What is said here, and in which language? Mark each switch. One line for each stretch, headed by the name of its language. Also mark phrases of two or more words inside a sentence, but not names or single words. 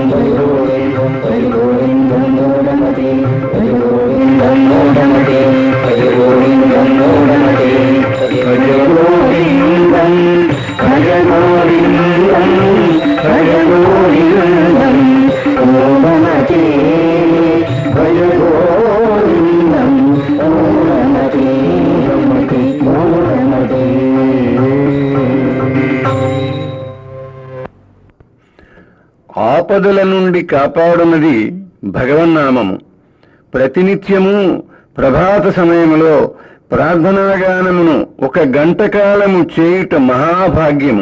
Sanskrit: భజ గోవిందం మూఢమతే భజ గోవిందం మూఢమతే భజ గోవిందం మూఢమతే భజ గోవిందం భజ గోవిందం భజ గోవిందం మూఢమతే భజ గోవిందం మూఢమతే మూఢమతే.
Telugu: ఆపదల నుండి కాపాడునది భగవన్నామము. ప్రతినిత్యము ప్రభాత సమయములో ప్రార్థనాగానమును 1 గంట కాలము చేయుట మహాభాగ్యము.